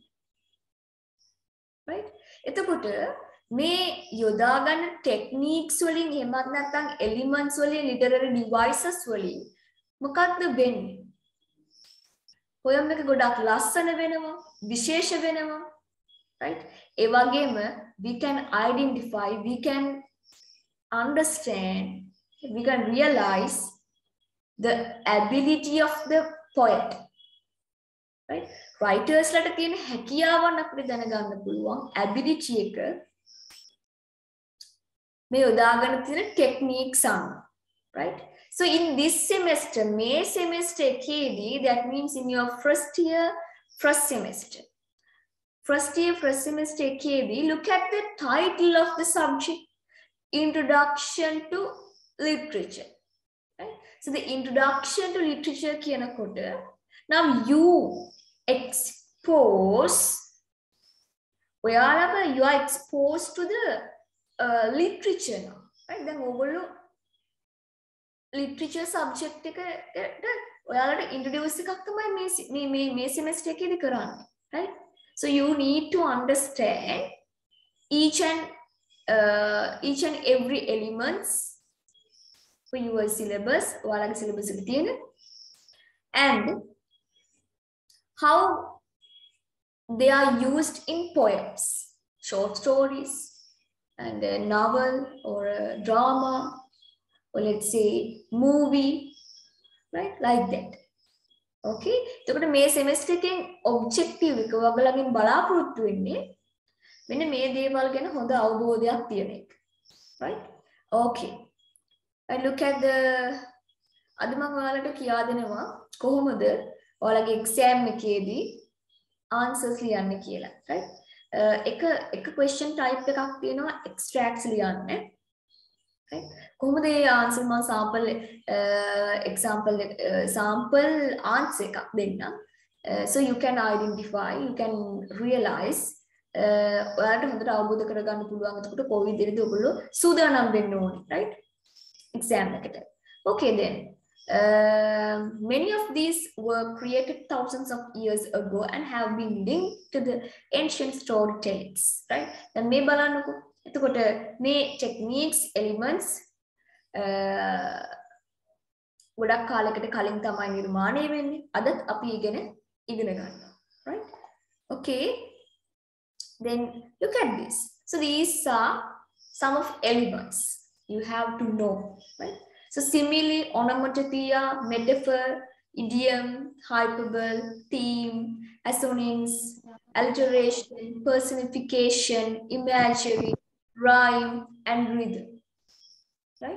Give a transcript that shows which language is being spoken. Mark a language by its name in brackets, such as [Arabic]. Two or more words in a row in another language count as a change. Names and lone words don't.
[Sinhala] right? එතකොට මේ යොදා ගන්න techniques වලින් එහෙමත් නැත්නම් elements වලින් [English] literary devices [Sinhala] වලින් මොකක්ද වෙන්නේ? poem එක ගොඩක් ලස්සන වෙනවා, විශේෂ වෙනවා, right? [English] ඒ වගේම we can identify, we can understand, we can realize the ability of the poet, right? [Sinhala] Writers ලට තියෙන හැකියාවන් අපිට දැනගන්න පුළුවන් ability එක මේ යොදාගෙන තියෙන techniques අනුව, [English] right? So in this semester, May semester එකේදී, that means in your first semester එකේදී, look at the title of the subject, Introduction to Literature, right? So the Introduction to Literature කියනකොට now you expose, ඔයාලව you are exposed to the literature now, right? [Sinhala] දැන් ඔයගොල්ලෝ literature subject එකට ඔයාලට introduce එකක් තමයි මේ semester එකේදී කරන්නේ, [English] right? So you need to understand each and every elements for your syllabus, [Sinhala] ඔයාලගේ syllabus එකේ තියෙන, [English] and how they are used in poems, short stories, and a novel or a drama, or let's say movie, right? Like that. [Sinhala] Okay? එතකොට මේ semester එකෙන් objective එක ඔයගොල්ලන්ගෙන් බලාපොරොත්තු වෙන්නේ මෙන්න මේ දේවල් ගැන හොඳ අවබෝධයක් තියෙන එක. [English] Right? Okay. And look at the [Sinhala] අද මම ඔයාලට කියා දෙනවා කොහොමද ඔයාලගේ exam එකේදී answers ලියන්න කියලා. Right? එක [English] question type [Sinhala] එකක් තියෙනවා extracts ලියන්න. Right? කොහොමද මේ answer මම [English] sample answer [Sinhala] එකක් දෙන්නම්. [English] So you can identify, you can realize [Sinhala] ඔයාලට හොඳට අවබෝධ කරගන්න පුළුවන් එතකොට කොයි විදිහටද ඔයගොල්ලෝ සූදානම් වෙන්න ඕනේ, right? exam එකට. [English] Okay then. Many of these were created thousands of years ago and have been linked to the ancient storytellings, right? [Sinhala] දැන් මේ බලන්නකෝ. එතකොට මේ techniques, elements ගොඩක් කාලයකට කලින් තමයි නිර්මාණය වෙන්නේ. අදත් අපි ඉගෙන ගන්නවා, [English] right? Okay. Then look at this. So these are some of elements you have to know, right? So simile, onomatopoeia, metaphor, idiom, hyperbole, theme, assonance, alliteration, personification, imagery, rhyme, and rhythm, right?